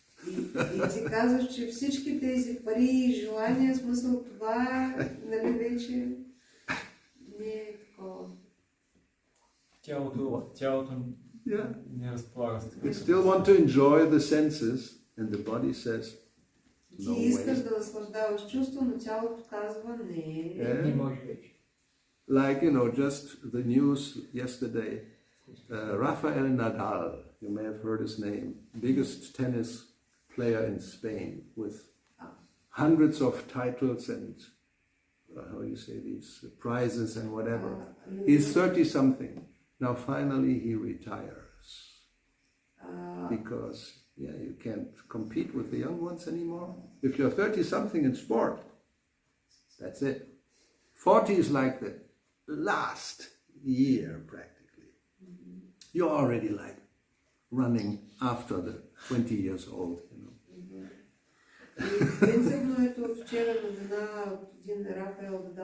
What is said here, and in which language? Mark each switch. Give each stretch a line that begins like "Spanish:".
Bulgarian: И ти казваш, че всички тези пари и желания, смисъл това, вече не е такова. Тялото не разполага с такова.
English: You still want to enjoy the senses and the body says, no way.
Bulgarian: Ти искаш да наслаждаваш чувство, но тялото казва не. Не може вече.
English: Like, just the news yesterday, Rafael Nadal, you may have heard his name, biggest tennis player in Spain with hundreds of titles and how you say these prizes and whatever. He's 30-something. Now finally he retires because you can't compete with the young ones anymore. If you're 30-something in sport, that's it. 40 is like the last year practically. You're already like running after the 20 years old.
Bulgarian: И принципно ето вчера новина от един Рафаел